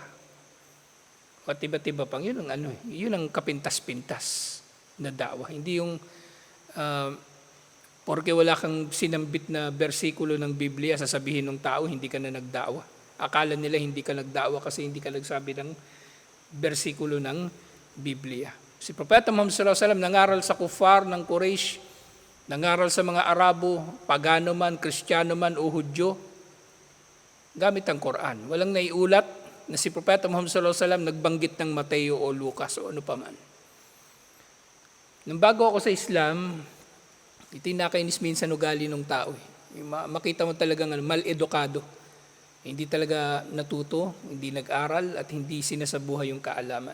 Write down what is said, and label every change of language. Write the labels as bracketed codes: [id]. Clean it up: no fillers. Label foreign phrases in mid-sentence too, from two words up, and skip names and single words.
[tl] O tiba-tiba pang, yun ang kapintas-pintas na da'wa. Hindi yung porque wala kang sinambit na bersikulo ng Biblia, sasabihin ng tao, hindi ka na nagda'wa. Akala nila hindi ka nagda'wa kasi hindi ka nagsabi ng bersikulo ng Biblia. Si Propeta Muhammad [ar] صلى الله عليه وسلم [tl] nangaral sa kuffar ng Quraysh, nangaral sa mga Arabo, pagano man, Kristiyano man o Hudyo, gamit ang Quran. Walang naiulat na si Propeta Muhammad [ar] صلى الله عليه وسلم [tl] nagbanggit ng Mateo o Lucas o ano paman. Nung bago ako sa Islam, ito yung nakainis minsan ugali ng tao. Makita mo talagang mal-edukado. Hindi talaga natuto, hindi nag-aral at hindi sinasabuhay yung kaalaman.